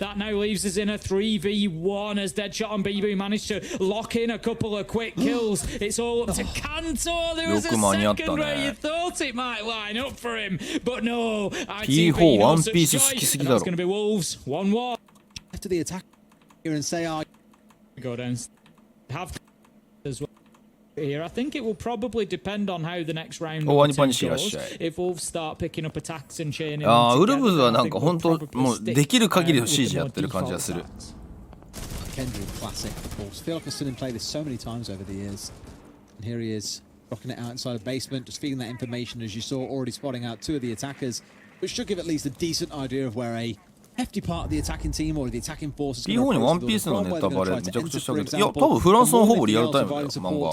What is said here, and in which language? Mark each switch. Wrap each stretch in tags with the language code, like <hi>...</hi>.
<en>That now leaves us in a 3v1 as Deadshot and BB managed to lock in a couple of quick kills. It's all up to Kanto. There was a second where you thought it might line up for him, but no.</en> <ja>P4 ワンピース好きすぎだろ。</ja> <en>That's going to be Wolves 1-1. After the attack here and say, go down. Have as well. Here, I think it will probably depend on how the next round goes. If Wolves start picking up attacks and chaining.</en> <ja>ああ、ウルブズはなんか本当もうできる限りのCGやってる感じがする。</ja> <en>Kendrew classic, of course. Feel like I've seen him play this so many times over the years. And here he is, rocking it out inside a basement, just feeding that information as you saw, already spotting out 2 of the attackers, which should give at least a decent idea of where a hefty part of the attacking team or the attacking force is going to</en> <ja>P4 にワンピースのネタバレめちゃくちゃしたけど、いや多分フランスのほぼリアルタイムだよ漫画。</ja>